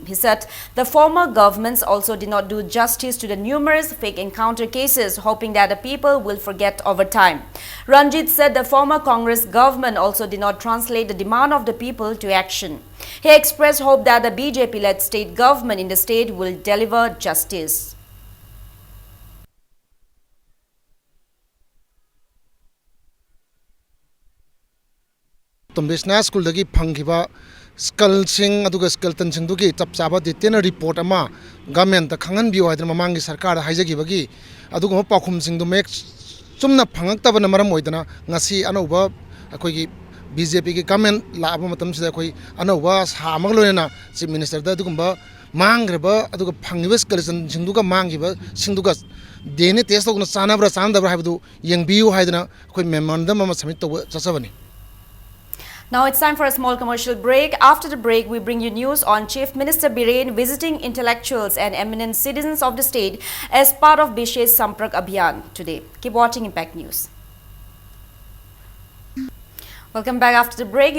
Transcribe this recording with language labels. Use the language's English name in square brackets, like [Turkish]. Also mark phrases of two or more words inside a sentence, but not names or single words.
[English] He said the former governments also did not do justice to the numerous fake encounter cases, hoping that the people will forget over time. Ranjit said the former Congress government also did not translate the demand of the people to action. He expressed hope that the BJP-led state government in the state will deliver justice. [Manipuri] টোম্বেস্না স্কুল দগী ফাংকিবা স্কলসিং অদুগা স্কলটনসিং দুগী চপ চাবা [English] detail report [Manipuri] অমা গবর্নমেন্ট খংগন বিয়ো হাইদনা মমাংগী সরকার হাইজগিবগী অদুগা পাখুমসিং দু মেক চুমনা ফংক্তবনা মরম ওইদনা ঙসি অনৌবা অখোগী বীজেপী কী গবর্নমেন্ট লাবা মতম সিদা অখোই অনৌবা সামগ লোয়না [English] chief minister [Manipuri] দা দুগুংবা মাংগ্রবা অদুগা ফংগিবা স্কলসিং দুগা মাংগিবা সিংদুগা [English] DNA test [Manipuri] তৌনা চানব্রা চানদব্রা হাইবদু য়ংবিয়ু হাইদনা অখোই মেমোরেণ্ডম অমা সবমিট তৌবা চচবনী. [English] Now it's time for a small commercial break. After the break, we bring you news on Chief Minister Biren visiting intellectuals and eminent citizens of the state as part of Bishe's Samprak Abhiyan today. Keep watching Impact News. Welcome back after the break.